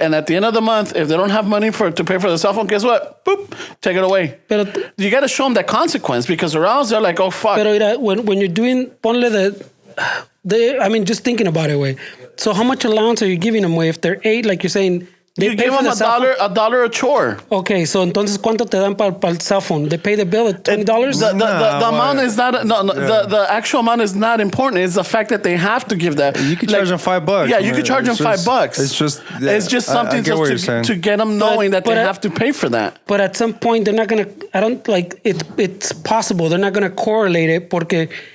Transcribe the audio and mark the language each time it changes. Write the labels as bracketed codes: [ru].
[en] And at the end of the month, if they don't have money to pay for the cell phone, guess what? Boop, take it away. You got to show them that consequence because or else they're like, oh, fuck. [es] Pero [en] when you're doing, [es] ponle [en] just thinking about it, way. So how much allowance are you giving them, way? If they're 8, like you're saying, you give them $1 a chore. Okay, so [es] entonces ¿cuánto te dan para el [en] cell phone? They pay the bill at $20? The amount is not the actual amount is not important. It's the fact that they have to give that. You can charge them $5. Yeah, you can charge them $5. It's just something to get them knowing that they have to pay for that. But at some point they're not gonna. I don't like it. It's possible they're not gonna correlate it [es] porque.